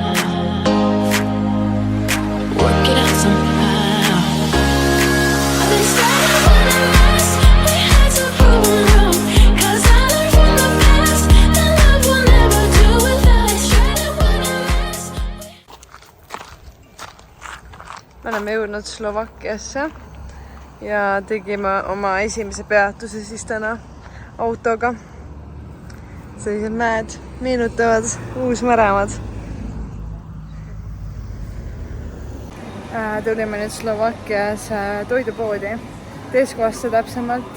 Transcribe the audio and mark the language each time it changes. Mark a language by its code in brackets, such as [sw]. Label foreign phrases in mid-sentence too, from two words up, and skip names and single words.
[en] Work it out somehow. They said it wouldn't last, we had to prove them wrong, 'cause I learned from the past that love will never do without it. Straight it wouldn't last. [et] Me oleme jõudnud Slovakkiasse ja tegime oma esimese peatuse siis täna autoga. Sellised mäed meenutavad Uus-Märemad. Tulime nüüd Slovakkias toidupoodi, Tescosse täpsemalt.